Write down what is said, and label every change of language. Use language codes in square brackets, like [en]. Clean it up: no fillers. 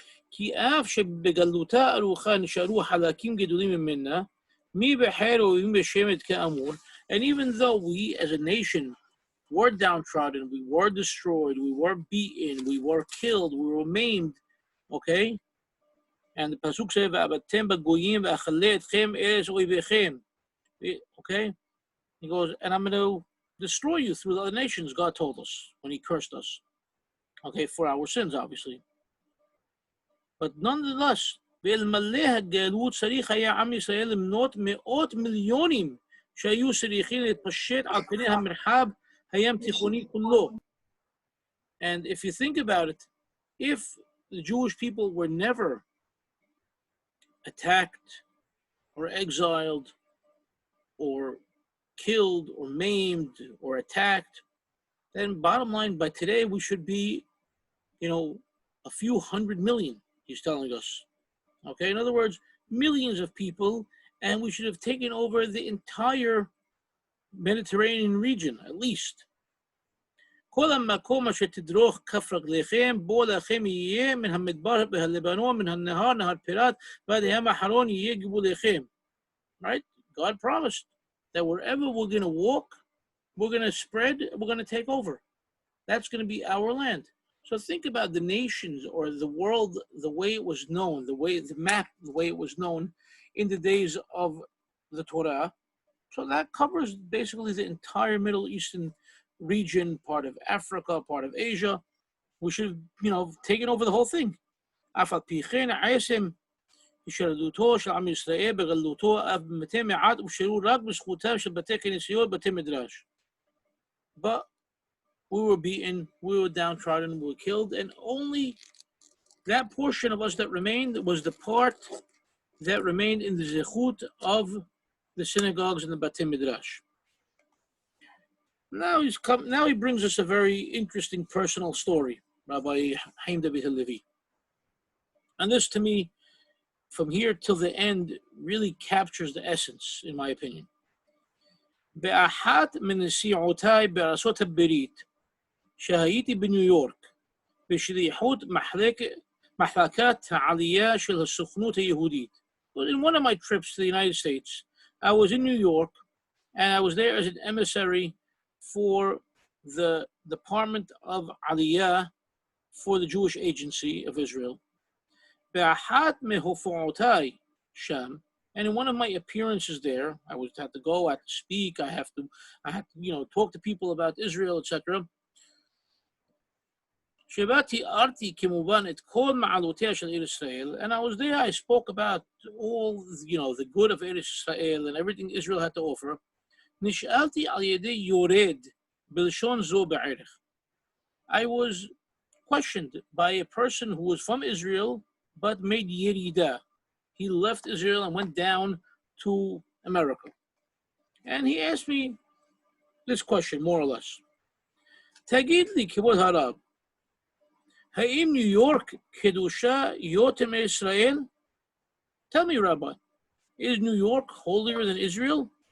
[he] כי אף שבגלותה ארוכה נשארו חלקים גדולים ממנה, מי בחר ומי בשמת כאמור, [en] and even though we as a nation were downtrodden, we were destroyed, we were beaten, we were killed, we were maimed, okay? And the pasuk says, [he] "Va'abatem b'goyim v'achaleh etchem eretz oivechem." [en] Okay? He goes, and I'm going to destroy you through the other nations, God told us when He cursed us. Okay, for our sins, obviously. But nonetheless, [he] ואלמלא הגלות צריך היה עם ישראל למנות מאות מיליונים שהיו צריכים להתפשט על פני המרחב הים תיכוני כולו. [en] And if you think about it, if the Jewish people were never attacked or exiled or killed or maimed or attacked, then bottom line, by today we should be, a few 100 million, he's telling us. Okay, in other words, millions of people, and we should have taken over the entire Mediterranean region, at least. [he] כל המקום אשר תדרוך כף רגליכם, בו לכם יהיה מן המדבר והלבנון, מן הנהר, נהר פירת, ועד הים האחרון יהיה גבוליכם. [en] Right? God promised that wherever we're going to walk, we're going to spread, we're going to take over. That's going to be our land. So think about the nations or the world, the way it was known, the way it was known in the days of the Torah. So that covers basically the entire Middle Eastern region, part of Africa, part of Asia. We should have, taken over the whole thing. [he] אף על פי כן עצם השתלטותו של עם ישראל בגלותו אף במתי מעט הופשרו רק בזכותם של בתי כנסיות ובתי מדרש. [en] But we were beaten, we were downtrodden, we were killed, and only that portion of us that remained was the part that remained in the zechut of the synagogues and the Batei Midrash. Now he brings us a very interesting personal story, Rabbi Haim Halevi. And this, to me, from here till the end, really captures the essence, in my opinion. [he] באחת מנסיעותיי בארצות הברית, שהייתי בניו יורק, בשליחות מחלקת העלייה של הסוכנות היהודית. [en] In one of my trips to the United States, I was in New York, and I was there as an emissary for the Department of Aliyah for the Jewish Agency of Israel. [he] באחת מהופעותיי שם, [en] and in one of my appearances there, I would have to go, I have to speak, I have to talk to people about Israel, etc. [he] שבה תיארתי כמובן את כל מעלותיה של ארץ ישראל, [en] and I was there, I spoke about all, the good of Eretz Israel and everything Israel had to offer. [he] נשאלתי על ידי יורד בלשון זו בערך. [en] I was questioned by a person who was from Israel, but made yeridah. He left Israel and went down to America. And he asked me this question, more or less. [he] תגיד לי, כבוד הרב, האם ניו יורק קדושה יותר מישראל? [en] Tell me, Rabbi, is New York holier than Israel?